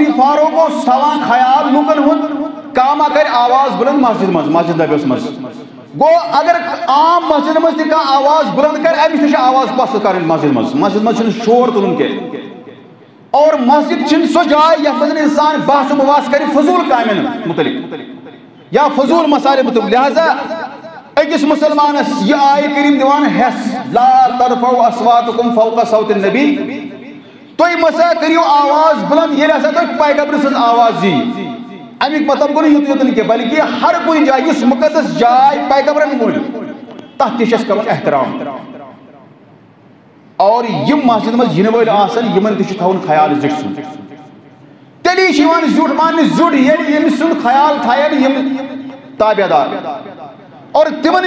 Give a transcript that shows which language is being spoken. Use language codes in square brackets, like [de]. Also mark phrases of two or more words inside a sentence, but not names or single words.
[ks] فاروق اوس تھاوان خیال لوٗکن ہُنٛد کانٛہہ کرِ آواز بلند مسجد منٛز مسجد نبیس منٛز گو اگر عام مسجد مز تہ کانٛہہ آواز بلند کر امس تہ آواز پست کرن مسجد مز چھُنہٕ شور تُلُن کینٛہہ اور مسجد چھِنہٕ سۄ جاے یتھ منٛز انسان بحث و بواس کرِ فضوٗل کامٮ۪ن متعلق یا فضوٗل مسالہِ متعلق لہذا أکِس مسلمانس یہِ آیہِ کریم دِوان ہٮ۪س [ar] لا ترفعوا اصواتکم فوق صوت النبی [ks] تُہۍ مَسا کٔرِو آواز بلند ییٚلہِ ہسا تۄہہِ پیغمبر سٕنٛز آواز یی امیُک مطلب گوٚو نہٕ یُت یوت نہٕ کینٛہہ بلکہ ہر کُنہِ جایہِ یُس مقدس جاے پیغمبرن ووٚن تتھ تہِ چھِ اَسہِ کرُن احترام اور یم مسجد منٛز یِنہٕ وٲلۍ آسن یمن تہِ چھُ تھاوُن خیال زِٹھۍ سُنٛد تیٚلی چھِ یِوان زیُٹھ ماننہٕ زیُٹھ ییٚلہِ ییٚمہِ سُنٛد خیال تھاین یم تابع دار اور تمن